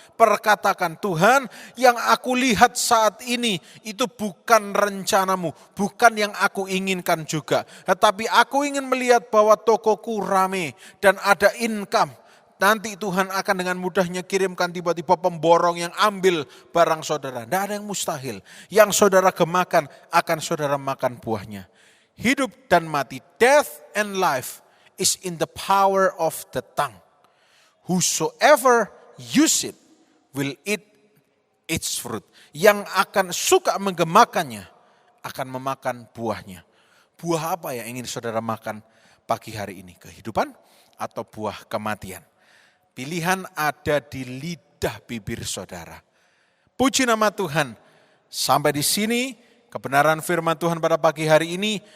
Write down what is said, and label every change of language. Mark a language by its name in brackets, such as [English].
[Indonesian] Perkatakan, Tuhan, yang aku lihat saat ini itu bukan rencana-Mu, bukan yang aku inginkan juga. Tetapi aku ingin melihat bahwa tokoku rame dan ada income. Nanti Tuhan akan dengan mudahnya kirimkan tiba-tiba pemborong yang ambil barang saudara. Tidak ada yang mustahil. Yang saudara gemakan akan saudara makan buahnya. Hidup dan mati, [English] death and life is in the power of the tongue. Whosoever use it will eat its fruit. [Indonesian] Yang akan suka menggemakannya akan memakan buahnya. Buah apa yang ingin saudara makan pagi hari ini? Kehidupan atau buah kematian? Pilihan ada di lidah bibir saudara. Puji nama Tuhan. Sampai di sini kebenaran firman Tuhan pada pagi hari ini.